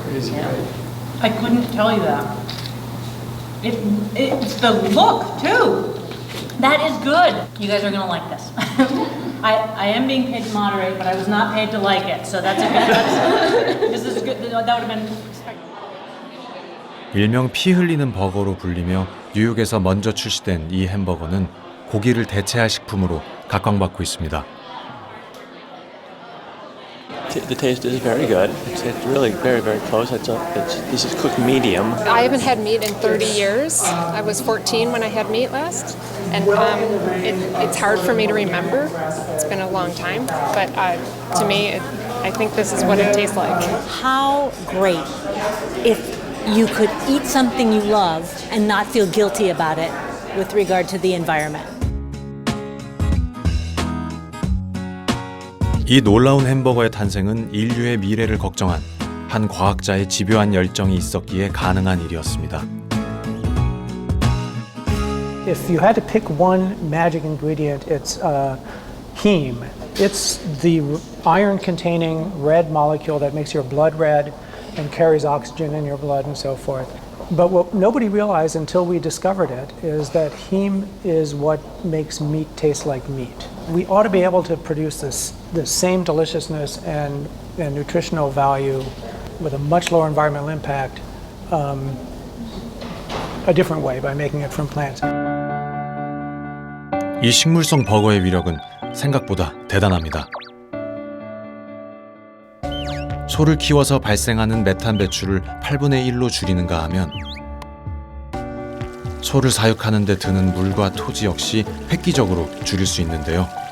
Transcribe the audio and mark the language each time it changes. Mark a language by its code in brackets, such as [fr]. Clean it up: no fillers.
[en] Crazy, right? I couldn't tell you that. It's the look too. That is good. You guys are gonna like this. I am being paid to moderate, but I was not paid to like it, so that's a good. This is good. That would have been. [ko] 일명 피 흘리는 버거로 불리며 뉴욕에서 먼저 출시된 이 햄버거는 고기를 대체할 식품으로 각광받고 있습니다. [en] The taste is very good. It's really very, very close. This is cooked medium. I haven't had meat in 30 years. I was 14 when I had meat last, and it's hard for me to remember. It's been a long time, but to me, I think this is what it tastes like. How great if you could eat something you love and not feel guilty about it with regard to the environment. [ko] 이 놀라운 햄버거의 탄생은 인류의 미래를 걱정한 한 과학자의 집요한 열정이 있었기에 가능한 일이었습니다. [en] If you had to pick one magic ingredient, it's heme. It's the iron-containing red molecule that makes your blood red and carries oxygen in your blood and so forth. But what nobody realized until we discovered it is that heme is what makes meat taste like meat. We ought to be able to produce the same deliciousness and nutritional value with a much lower environmental impact a different way by making it from plants. [ko] 이 식물성 버거의 위력은 생각보다 대단합니다. 소를 키워서 발생하는 메탄 배출을 8분의 1로 줄이는가 하면 소를 사육하는 데 드는 물과 토지 역시 획기적으로 줄일 수 있는데요.